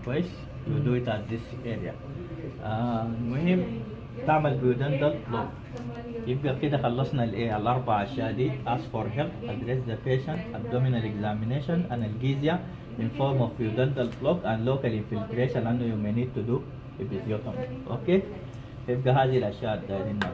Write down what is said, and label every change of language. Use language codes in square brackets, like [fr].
[ar] كويس؟ [en] you do it at this area. [ar] المهم تعمل بيودندال بلوك. يبقى كده خلصنا الايه الاربع اشياء دي. [en] ask for help, address the patient, abdominal examination, analgesia in form of duodenal block and local infiltration [ar] لانه [en] you may need to do episiotomy. [ar] اوكي؟ يبقى هذه الاشياء دايرينها.